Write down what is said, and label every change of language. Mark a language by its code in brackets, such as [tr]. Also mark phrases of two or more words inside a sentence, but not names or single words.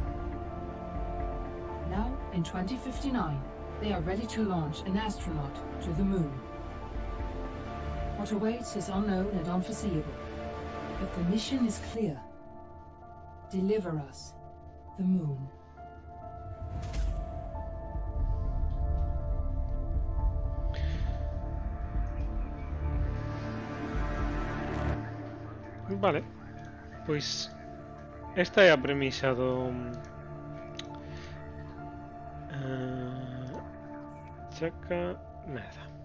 [en] Now, in 2059, they are ready to launch an astronaut to the Moon. What awaits is unknown and unforeseeable, but the mission is clear. Deliver us the Moon. [gl] Vale, pois esta é a premisa do chaca merda.